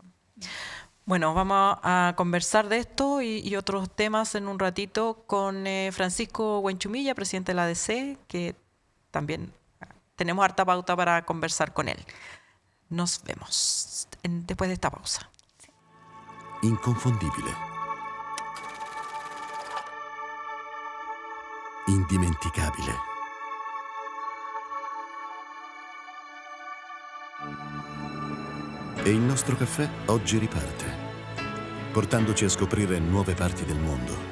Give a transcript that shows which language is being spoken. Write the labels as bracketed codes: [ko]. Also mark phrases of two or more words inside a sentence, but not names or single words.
[es] Bueno, vamos a conversar de esto y otros temas en un ratito con Francisco Huenchumilla, presidente de la ADC, que también tenemos harta pauta para conversar con él. Nos vemos después de esta pausa. Sí. [it] Inconfondibile. Indimenticabile. E il nostro caffè oggi riparte, portandoci a scoprire nuove parti del mondo.